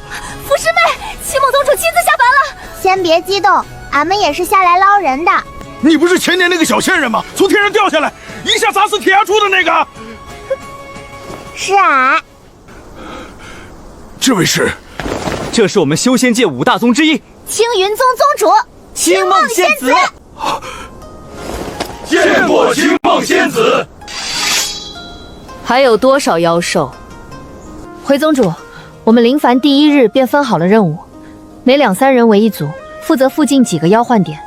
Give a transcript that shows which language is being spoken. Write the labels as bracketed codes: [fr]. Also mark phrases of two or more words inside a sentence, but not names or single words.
[zh] 傅師妹，秦夢宗主親自下凡了。先別激動，俺們也是下來撈人的。你不是前年那個小仙人嗎？從天上掉下來，一下砸死鐵牙柱的那個。是俺。這位是？這是我們修仙界5 大宗之一，青雲宗宗主青夢仙子。見過青夢仙子。還有多少妖獸？回宗主，我們臨凡第1日便分好了任務，每2、3人為一組，負責附近幾個妖幻點。